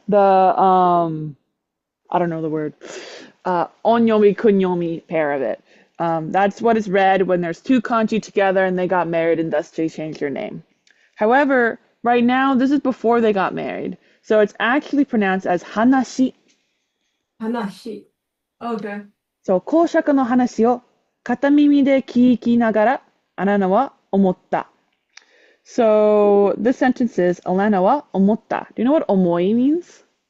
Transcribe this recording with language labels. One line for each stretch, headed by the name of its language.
English: The I don't know the word. Onyomi kunyomi pair of it. That's what is read when there's two kanji together and they got married and thus they changed their name. However, right now this is before they got married, so it's actually pronounced as hanashi. Hanashi. Okay.
Japanese: So 公爵の話を片耳で聞きながら、アラナは思った。
English: So this sentence is
Japanese: アラナは思った.
English: Do you know what 思い means?